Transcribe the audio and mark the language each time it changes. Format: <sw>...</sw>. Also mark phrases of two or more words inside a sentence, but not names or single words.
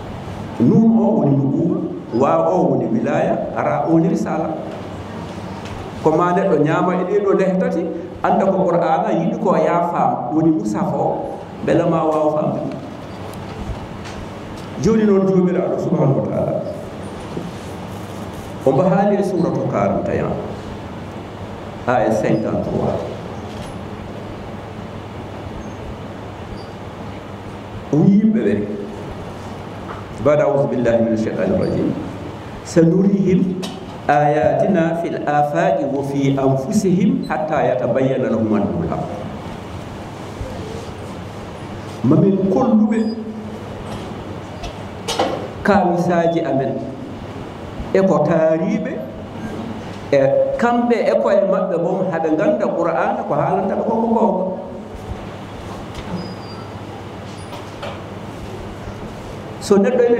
<ff>nuun o woni nubuwa waaw o woni wilaya ara o woni risala ko ma neɗɗo ñaama e ɗeɗo lehe tati anda ko qur'ana yiɗi ko ya faam woni musaf o beele ma wawa famde joni noon jomiraɗo</ff> <ar>سبحانه وتعالى</ar> <ff>omo haali e suratu 41 aya 53 o wi yimɓe ɓe bada</ff> <ar>أعوذ بالله من الشيطان الرجيم سنريهم آياتنا في الآفاق وفي أنفسهم حتى يتبين لهم أنه الحق</ar> <ff>mamin kolluɓe kawisaji amen eko taariɓe e kamɓe e koye maɓɓe mom haɓe ganda qur'ana ko haalantaɓe koko gonga so neɗɗo ene</ff>